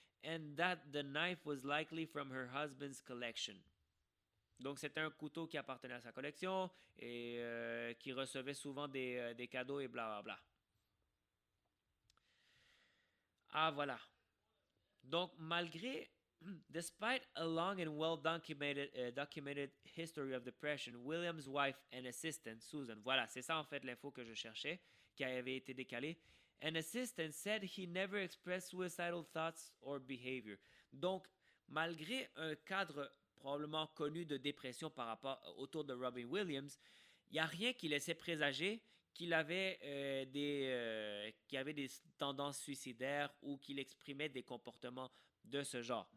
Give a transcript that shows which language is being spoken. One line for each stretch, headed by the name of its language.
English: And that the knife was likely from her husband's collection.
French: Donc, c'était un couteau qui appartenait à sa collection et qui recevait souvent des cadeaux et blablabla. Ah, voilà. Donc,
English: despite a long and documented history of depression, William's wife and assistant, Susan,
French: voilà, c'est ça en fait l'info que je cherchais, qui avait été décalée.
English: An assistant said he never expressed suicidal thoughts or behavior.
French: Donc, malgré un cadre probablement connu de dépression autour de Robin Williams, il n'y a rien qui laissait présager qu'il avait des tendances suicidaires ou qu'il exprimait des comportements de ce genre.